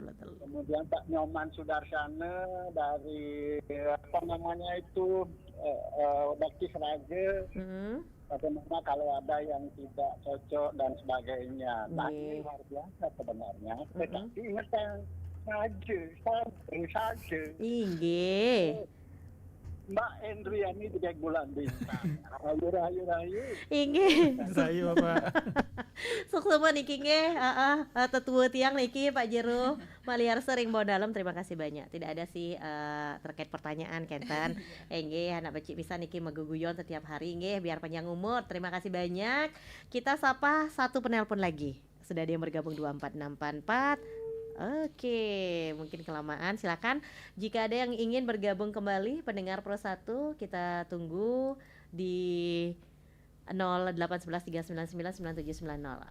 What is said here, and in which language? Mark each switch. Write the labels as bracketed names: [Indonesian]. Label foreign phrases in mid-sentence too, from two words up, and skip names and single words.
[Indonesian] Kemudian Pak Nyoman Sudarsana dari apa namanya itu Bakti Seraja. Bagaimana kalau ada yang tidak cocok dan sebagainya. Ini luar biasa sebenarnya. Tetapi ingatkan saja. Inggih. Mbak Endriani di bulan bintang. Rayu. Inggih. Rayu Bapak. [Balinese] Suksema niki nggih, tetua tiang niki Pak Jero Maliar [Indonesian] sering bawa dalam. Terima kasih banyak. Tidak ada sih terkait pertanyaan kenten. [Balinese] Nggih, anak becik bisa niki meguguyon [Indonesian] setiap hari [Balinese] nggih [Indonesian] biar panjang umur. Terima kasih banyak. Kita sapa satu penelpon lagi. Sudah ada yang bergabung 24644. Oke, mungkin kelamaan. Silakan jika ada yang ingin bergabung kembali pendengar Pro 1, kita tunggu di 081139999790.